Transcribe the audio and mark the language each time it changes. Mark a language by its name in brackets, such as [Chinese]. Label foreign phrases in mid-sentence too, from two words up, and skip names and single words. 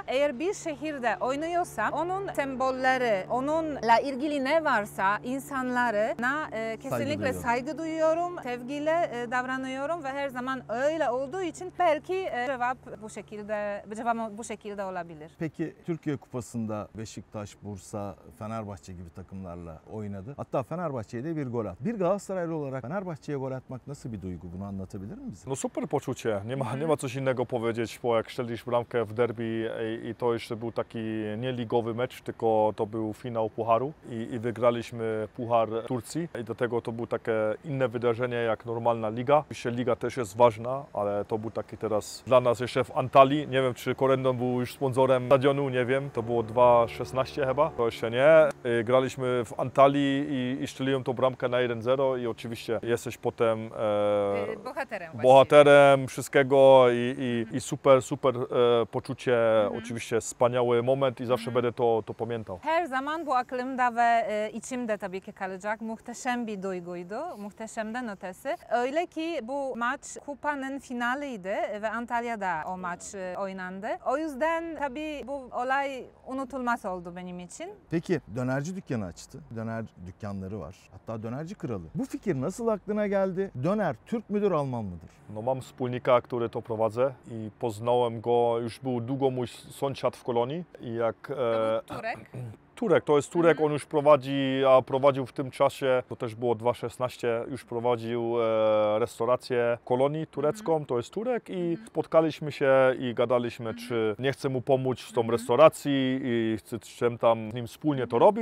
[Turkish] Eğer bir şehirde oynuyorsam onun sembolleri, onunla ilgili ne varsa insanlarına kesinlikle saygı duyuyorum, sevgiyle davranıyorum ve her zaman öyle olduğu için belki cevabım bu şekilde olabilir. Peki Türkiye Kupası'nda Beşiktaş, Bursa, Fenerbahçe gibi takımlarla oynadı. Hatta Fenerbahçe'ye de bir gol attı. Bir Galatasaraylı olarak Fenerbahçe'ye gol atmak nasıl bir duygu? Bunu anlatabilir mi bize? [Polish] No super poczucie, nie ma coś innego powiedzieć, bo jak strzelisz bramkę w derby i to jeszcze był taki nie ligowy mecz, tylko to był finał Pucharu i wygraliśmy Puchar Turcji i do tego to było takie inne wydarzenie jak normalna liga. Oczywiście liga też jest ważna, ale to był taki teraz dla nas jeszcze w Antalii. Nie wiem, czy Corendon był już sponsorem stadionu, nie wiem, to było 2016 chyba, to jeszcze nie. Graliśmy w Antalii i strzeliłem tą bramkę na 1-0 i oczywiście jesteś potem bohaterem wszystkiego i super poczucie, oczywiście wspaniały moment i zawsze będę to pamiętał. [Turkish] Her zaman bu aklımda ve içimde tabii ki kalacak muhteşem bir duyguydu, muhteşemden ötesi. Öyle ki bu maç kupanın finaliydi ve Antalya'da o maç oynandı. O yüzden tabii bu olay unutulmaz oldu benim için. Peki dönerci dükkanı açtı. Döner dükkanları var. Hatta dönerci kralı. Bu fikir nasıl aklına geldi? Döner Türk müdür, Alman mıdır? [Polish] No mam wspólnika, który to prowadzę i poznałem go, już był długo mój sąsiad w Kolonii i jak... Turek? Turek, to jest Turek, on już prowadzi, a prowadził w tym czasie, to też było 2016, już prowadził restaurację kolonii turecką, to jest Turek i spotkaliśmy się i gadaliśmy, czy nie chcę mu pomóc z tą restauracji i chcę tam z nim wspólnie to robić.